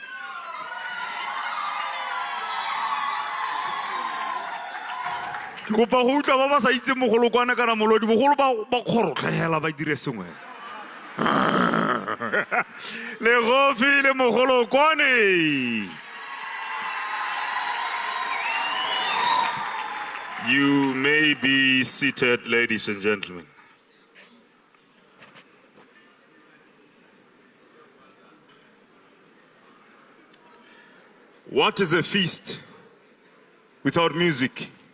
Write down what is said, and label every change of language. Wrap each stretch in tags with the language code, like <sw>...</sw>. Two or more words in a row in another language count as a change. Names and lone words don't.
<tn>Ke go pa go utlwa ba ba sa itse mogolokwane kana molodi bogolo ba kgorotlhela ba dire sengwe. Le gofi le mogolokwane.</tn> <en>You may be seated, ladies and gentlemen. What is a feast without music?</en>